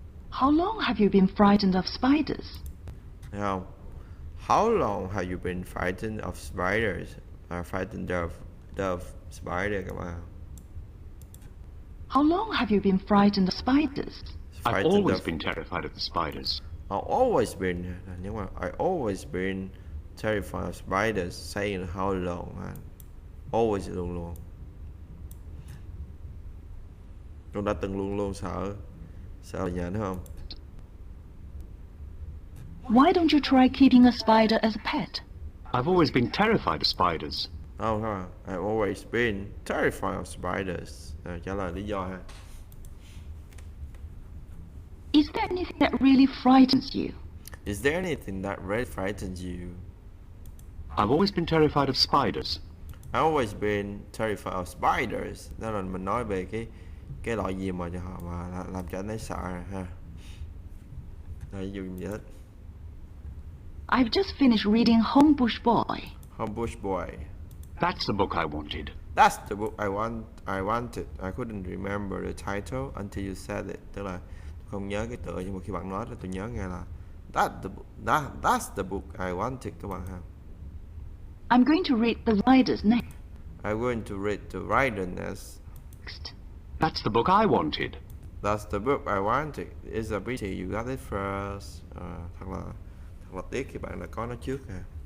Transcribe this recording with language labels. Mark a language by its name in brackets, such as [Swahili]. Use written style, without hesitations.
[English] How long have you been frightened of spiders? [Vietnamese] Thấy không? [English] How long have you been frightened of spiders? Frightened of spider [Vietnamese] các bạn. [English] How long have you been frightened of spiders? I've always been terrified of the spiders. I've always been, [Vietnamese] nhưng mà [English] I always been terrified of spiders. Saying how long ha. Always [Vietnamese] luôn luôn. Tôi đã từng luôn luôn sợ nhện đúng không? [English] Why don't you try keeping a spider as a pet? I've always been terrified of spiders. [Vietnamese] Không ha. [English] I've always been terrified of spiders. [Vietnamese] Trả lời lý do ha. [English] Is there anything that really frightens you? Is there anything that really frightens you? I've always been terrified of spiders. I've always been terrified of spiders. [Vietnamese] Đó là mình nói về cái loại gì mà cho họ mà làm cho anh ấy sợ ha. Rồi ví dụ như vậy. [English] I've just finished reading Homebush Boy. Homebush Boy. That's the book I wanted. That's the book I wanted. I couldn't remember the title until you said it. [Vietnamese] Tức là không nhớ cái tựa nhưng mà khi bạn nói là tôi nhớ nghe là [English] that's the book I wanted [Vietnamese] các bạn ha. [English] I'm going to read the writer's name. I'm going to read the writer next. That's the book I wanted. That's the book I wanted. It's a pity you got it first. [Vietnamese] Thật là tiếc khi bạn đã có nó trước ha.